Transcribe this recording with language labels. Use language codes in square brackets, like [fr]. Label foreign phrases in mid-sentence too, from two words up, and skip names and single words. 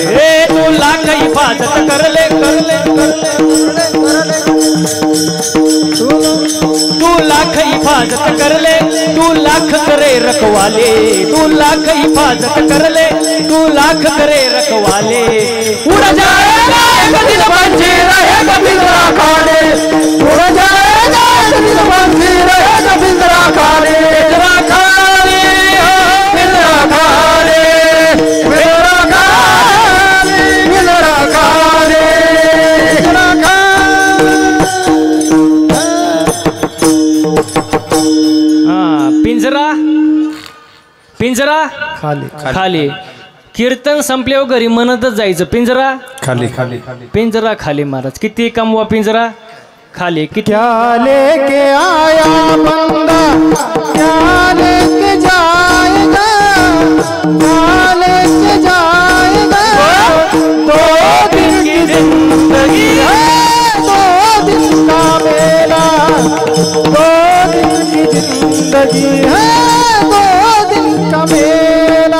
[hi] तू लाख हिफाजत कर ले तू लाख हिफाजत कर ले, तू लाख करे रखवाले, तू लाख हिफाजत कर ले, तू लाख करे रखवाले. उड़ जाएगा एक दिन पंछी रहेगा पिंजरा खाली, उड़ जाएगा एक दिन पंछी रहेगा पिंजरा खाली, पिंजरा खाली, पिंजरा खाली, पिंजरा खाली, पिंजरा खाली, पिंजरा पिंजरा पिंजरा खाली खाली. [mr] कीर्तन संपल्यावर घरी म्हणतच जायचं [hi] पिंजरा खाली खाली पिंजरा खाली. [mr] महाराज किती कमवा [hi] पिंजरा खाली. [mr] किती [hi] क्या लेके आया बंदा क्या लेके जाएगा, क्या लेके जाएगा. 2 दिन की जिंदगी है, 2 दिन का मेला, 2 दिन की जिंदगी है, 2 दिन का मेला.